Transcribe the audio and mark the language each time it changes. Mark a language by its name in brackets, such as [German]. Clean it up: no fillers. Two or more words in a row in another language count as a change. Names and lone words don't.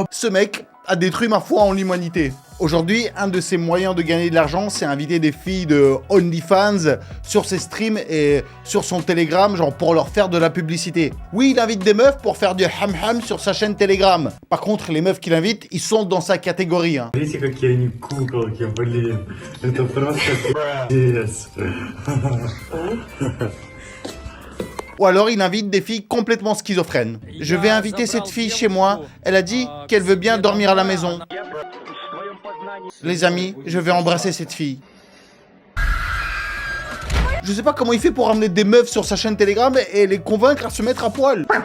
[French] Ce mec a détruit ma foi en l'humanité. Aujourd'hui, un de ses moyens de gagner de l'argent, c'est inviter des filles de OnlyFans sur ses streams et sur son Telegram, genre pour leur faire de la publicité. Oui, il invite des meufs pour faire du ham-ham sur sa chaîne Telegram. Par contre, les meufs qu'il invite, ils sont dans sa catégorie. Hein. [Russian] Видите, какие они куколки, блин. Это просто пиздец. [French] Ou alors il invite des filles complètement schizophrènes. Je vais inviter cette fille chez moi, elle a dit qu'elle veut bien dormir à la maison. Les amis, je vais embrasser cette fille. Je sais pas comment il fait pour ramener des meufs sur sa chaîne Telegram et les convaincre à se mettre à poil.